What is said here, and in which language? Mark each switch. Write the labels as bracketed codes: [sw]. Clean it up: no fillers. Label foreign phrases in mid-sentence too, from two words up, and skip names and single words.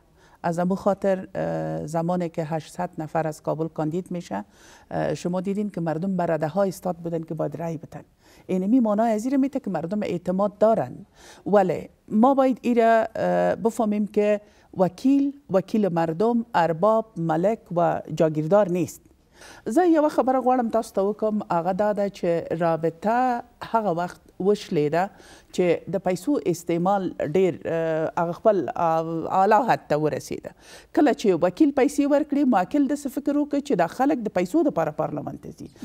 [fa] از امو خاطر زمانی که 800 نفر از کابل کاندید میشه شما دیدین که مردم بر رده ها استاد بودن که باید رای بدن. اینمی معنای از این میته که مردم اعتماد دارن، ولی ما باید ایره بفهمیم که وکیل مردم ارباب ملک و جاگیردار نیست. [ps] زه یو خبره غواړم تاسو ته وکم، هغه دا ده چې رابطه هغه وخت وشلیده چې د پیسو استعمال ډیر هغه خپل اعلی حد ته ورسیده. کله چې وکیل پیسې ورکړي ماکل داسې فکر وکړي چې دا خلک د پیسو دپاره پارلمان ته ځي.